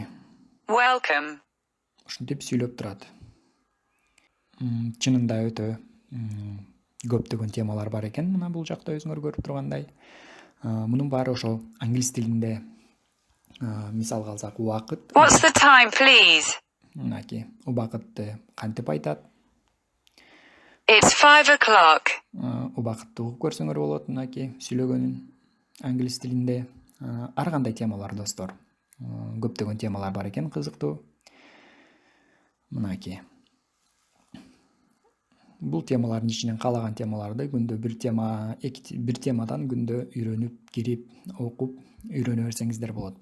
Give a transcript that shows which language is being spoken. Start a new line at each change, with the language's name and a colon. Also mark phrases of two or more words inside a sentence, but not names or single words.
English: Welcome.
Kyrgyz: ушинтип сүйлөп турат. Чынында өтө көптөгөн темалар бар экен. Мына бул жакта өзүңөр көрүп тургандай. Мунун баары ошо англис тилинде мисалга алсак убакыт.
English: What's the time, please?
Kyrgyz: Мынакей убакытты кантип айтат?
English: It's 5 o'clock.
Kyrgyz: Убакытты угуп көрсөңөр болот. Мынакей сүйлөгөнүн англис тилинде ар кандай темалар достор. Көптөгөн темалар бар экен, кызыктуу. Мынакей. Бул темалардын ичинен каалаган темаларды күндө бир темадан күндө үйрөнүп, кирип, окуп, үйрөнө берсеңиздер болот.